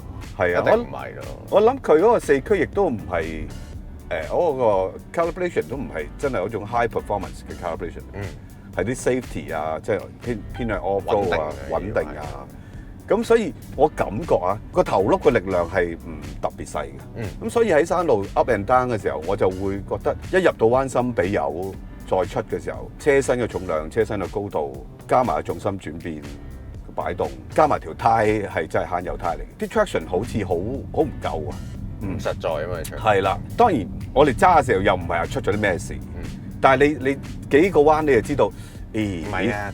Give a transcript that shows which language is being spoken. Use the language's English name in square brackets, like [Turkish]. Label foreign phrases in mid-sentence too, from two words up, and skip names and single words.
[Cantonese] 係啊，一定唔係咯。我諗佢嗰個4驅亦都唔係嗰個 calibration 都唔係真係嗰種 [English] high performance [Cantonese] 嘅 calibration，係啲 safety 啊，即係偏向 off-road 啊，穩定啊。咁所以我感覺啊，個頭轆嘅力量係唔特別細嘅。咁所以喺山路 [English] up and down [Cantonese] 嘅時候，我就會覺得一入到彎心俾油再出嘅時候，車身嘅重量、車身嘅高度，加埋重心轉變擺動，加埋條胎係真係慳油胎嚟。啲 traction 好似好唔夠啊，唔實在啊嘛。係啦，當然我哋揸嘅時候又唔係話出咗啲咩事，但係你幾個彎你就知道，唔係啊。